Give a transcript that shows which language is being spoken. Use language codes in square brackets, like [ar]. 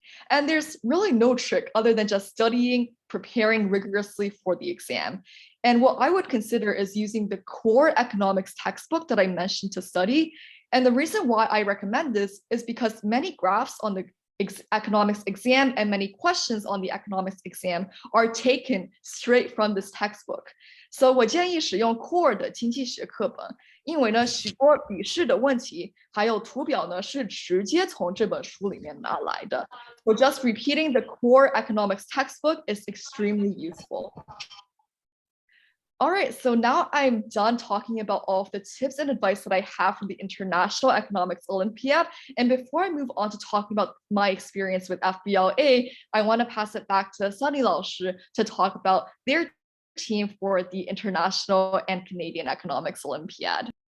[en] And there's really no trick other than just studying, preparing rigorously for the exam.And what I would consider is using the core economics textbook that I mentioned to study. And the reason why I recommend this is because many graphs on the economics exam and many questions on the economics exam are taken straight from this textbook. [zh] So 我建议使用 core 的经济学课本，因为呢，许多笔试的问题还有图表呢是直接从这本书里面拿来的。 [en] So just repeating the core economics textbook is extremely useful.All right, so now I'm done talking about all of the tips and advice that I have from the International Economics Olympiad. And before I move on to talking about my experience with FBLA, I want to pass it back to Sunny 老师 to talk about their team for the International and Canadian Economics Olympiad.